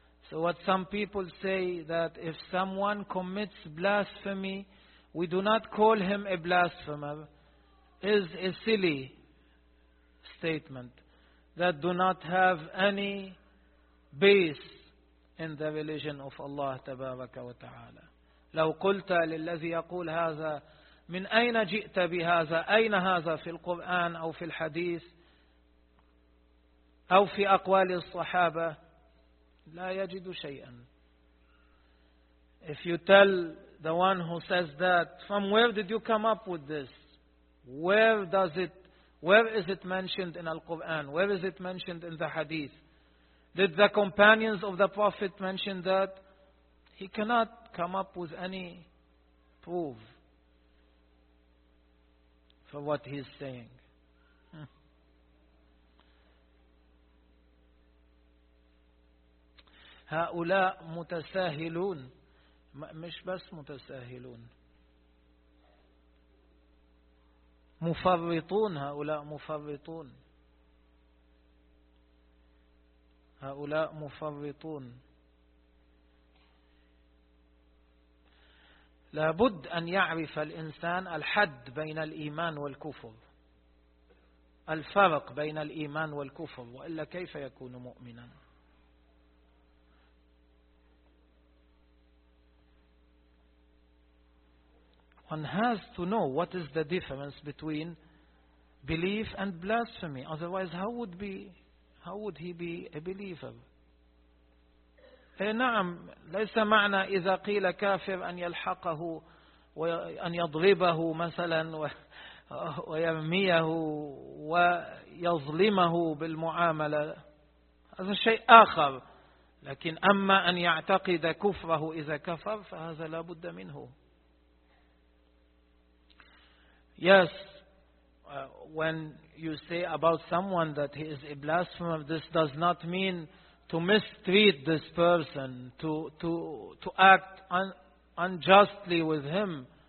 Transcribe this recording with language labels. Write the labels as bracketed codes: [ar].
[en] So what some people say, that if someone commits blasphemy, we do not call him a blasphemer, is a silly statement that do not have any base in the religion of Allah Tabaraka wa Ta'ala. [ar] لو قلت للذي يقول هذا من أين جئت بهذا أين هذا في القرآن أو في الحديث أو في أقوال الصحابة لا يجد شيئا. [en] If you tell the one who says that, from where did you come up with this? Where is it mentioned in Al-Quran? Where is it mentioned in the Hadith? Did the companions of the Prophet mention that? He cannot come up with any proof for what he is saying. [ar] هؤلاء متساهلون. مش بس متساهلون. مفرطون. هؤلاء مفرطون. هؤلاء مفرطون. لابد أن يعرف الإنسان الحد بين الإيمان والكفر. الفرق بين الإيمان والكفر. وإلا كيف يكون مؤمنا؟ [en] One has to know what is the difference between belief and blasphemy. Otherwise, how would he be a believer? [ar] نعم ليس معنى إذا قيل كافر أن يلحقه وأن يضربه مثلا ويرميه ويظلمه بالمعاملة. هذا شيء آخر. لكن أما أن يعتقد كفره إذا كفر فهذا لا بد منه. [en] Yes, when you say about someone that he is a blasphemer, this does not mean to mistreat this person, to act unjustly with him.